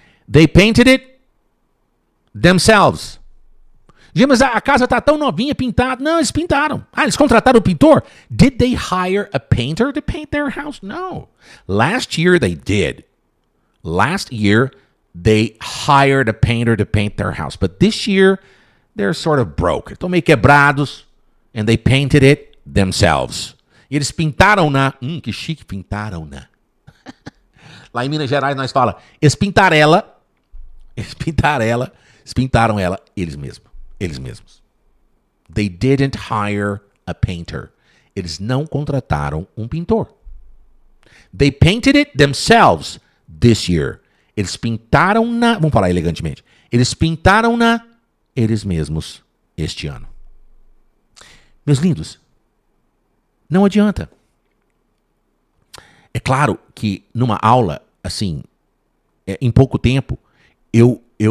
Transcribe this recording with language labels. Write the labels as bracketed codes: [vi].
[en] They painted it themselves. [pt] Gente, mas a casa tá tão novinha, pintada. Não, eles pintaram. Ah, eles contrataram o pintor? [en] Did they hire a painter to paint their house? No. Last year they did. Last year they hired a painter to paint their house. But this year they're sort of broke. [pt] Estão meio quebrados. [en] And they painted it themselves. [pt] E eles pintaram-na. Que chique, pintaram-na. Lá em Minas Gerais nós fala, eles pintaram ela. Eles pintaram ela, eles mesmos. [en] They didn't hire a painter. [pt] Eles não contrataram um pintor. [en] They painted it themselves this year. [pt] Eles pintaram-na, vamos falar elegantemente, eles pintaram-na eles mesmos este ano. Meus lindos, não adianta. É claro que numa aula, assim, em pouco tempo, eu